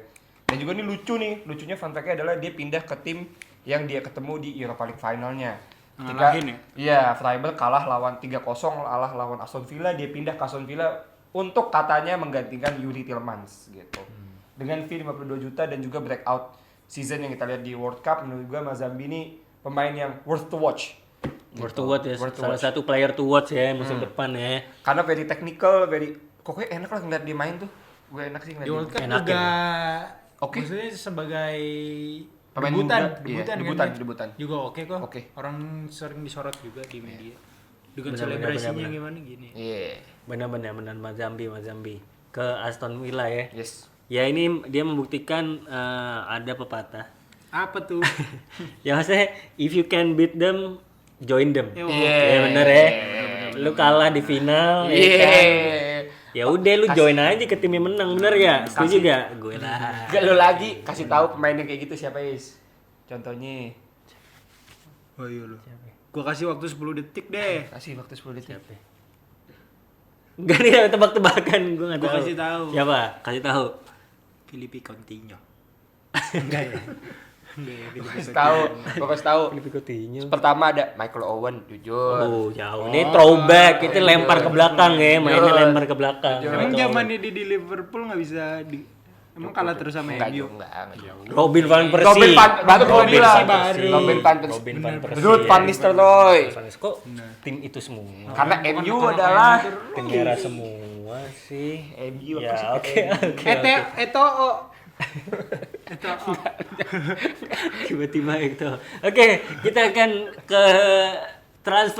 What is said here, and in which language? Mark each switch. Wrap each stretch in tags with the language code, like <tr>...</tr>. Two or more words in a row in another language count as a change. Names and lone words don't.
<id>Dan juga ini lucunya</id> <en>fun fact-</en> <id>nya adalah dia pindah ke tim yang dia ketemu di Europa League finalnya. Ngalahin ya? Iya, Freiburg kalah lawan 3-0 lawan Aston Villa, dia pindah ke Aston Villa untuk katanya menggantikan Yuri Tielemans gitu. Dengan fee 52 juta dan juga</id> <en>breakout season</en> <id>yang kita lihat di World Cup, menurut gua Mazambi ini pemain yang</id> <en>worth to watch. Worth to watch</en> <id>ya, salah satu</id> <en>player to watch</en> <id>ya musim depan ya. Karena</id> <en>very technical,</en> <id>pokoknya enak lah ngeliat dia main tuh. Gue enak sih Di ngeliat World dia. Cup Enak juga Oke. maksudnya sebagai Pemain debutan, muda, iya, kan debutan. juga oke kok. Oke. Orang sering disorot juga di media. Dengan Benar, selebrasinya benar. gimana gini. Iya. Benar-benar Mazambi ke Aston Villa ya. Yes. Ya ini dia membuktikan ada pepatah. Apa tuh? Ya maksudnya</id> <en>if you can beat them, join them.</en> <id>Yo. Ya bener ya. Lu kalah di final ya kan. Ya udah lu join aja ke tim yang menang, bener ya? Setuju gak? Gue lah. Gak lo lagi kasih tahu pemain yang kayak gitu siapa Is? Contohnya Oh iya lo. Gua kasih waktu 10 detik deh. kasih waktu 10 detik. Siapa? Enggak nih tebak-tebakan, gue nggak Gua tahu. kasih tahu. Siapa? Kasih tahu. Filipe Coutinho. Enggak ya? Enggak ya, Filipe Kasih tahu, gua kasih tahu. Filipe Coutinho. Pertama ada Michael Owen, jujur. Oh, jauh. Ini throwback, itu lempar ke belakang ya, mainnya lempar ke belakang. Emang zamannya dia di Liverpool nggak bisa emang kalah terus sama Enggak, MU. enggak jauh. Robin van Robin Persie. Van baru gua Robin bilang. baru. Robin Van Persie. Robin van Persie. Ruud van Nistelrooy. Van Persie. Kok tim itu semua? Karena MU adalah Tim merah semua sih. MU Ya, apa sih? oke. Eto'o. Tiba-tiba itu. Oke, kita akan ke transfer</id>